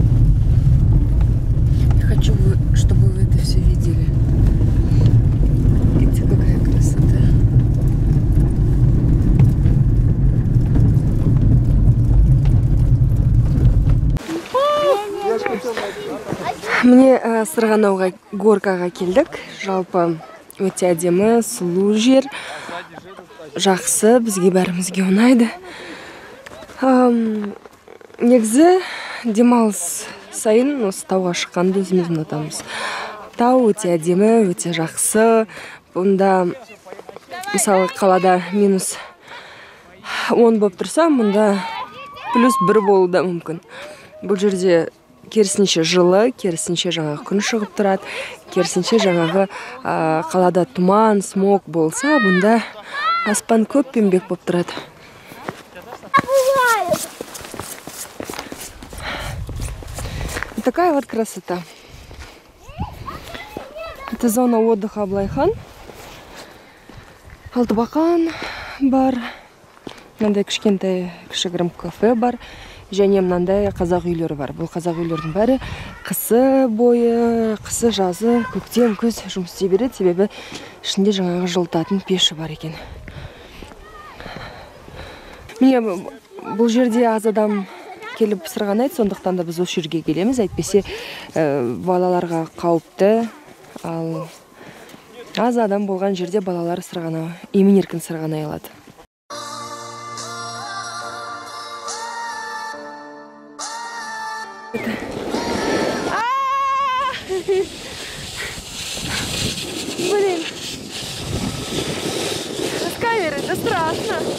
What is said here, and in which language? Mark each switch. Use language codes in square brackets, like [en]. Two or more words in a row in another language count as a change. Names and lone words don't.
[ru] Я хочу, чтобы вы это все видели. Видите, какая красота. [kk] Мне Сырғанауға горкаға келдік. Жалпы өте әдемі, сұлу жер. Жақсы, бізге бәрімізге ұнайды. Негізі демалыс сайын осы тауға шыққанды өзіміз ұнатамыз. Тау өте әдемі, өте жақсы. Бұнда мысалы қалада минус 10 болып тұрса, мұнда плюс 1 болуы да мүмкін. Бұл жерде керісінше жылы, керісінше жаңағы күн шығып тұрады, керісінше жаңағы қалада тұман, смог болса, бұнда аспан көппенбек болып тұрады. [ru] Такая вот красота. Это зона отдыха Аблайхан. [kk] Алтыбақан бар. Мынандай кішкентай кішігірім кафе бар. Және мынандай қазақ үйлері бар. Бұл қазақ үйлердің бәрі қысы бойы, қысы жазы, көктем, күз жұмыс істей береді. Себебі ішінде жаңағы жылытатын пеші бар екен. Міне бұл жерде аз адам келіп сырғанайды, сондықтан да біз осы жерге келеміз. Әйтпесе балаларға қауіпті, ал аз адам болған жерде балалар емін-еркін сырғанай алады. [ru] Блин, с камеры это страшно.